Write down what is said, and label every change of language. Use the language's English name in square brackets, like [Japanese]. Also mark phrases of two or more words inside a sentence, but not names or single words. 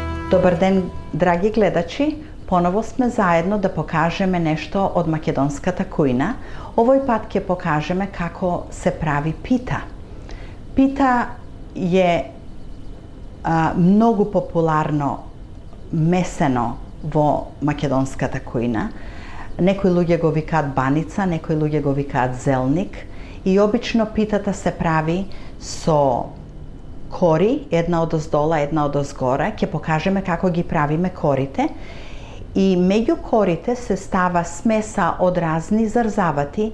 [Macedonian] Dobar ден, драги гледачи! Ponovo sme zajedno da pokažeme nešto od makedonskата kujna. Ovoj pat ќе покажеме како се прави пита. Пита je mnogo popularno meseno во македонската кујна. Некои луѓе го викаат баница, некои луѓе го викаат зелник и обично питата се прави со кори, една од оздола, една од озгора. Ќе покажеме како ги правиме корите. И меѓу корите се става смеса од разни зарзавати.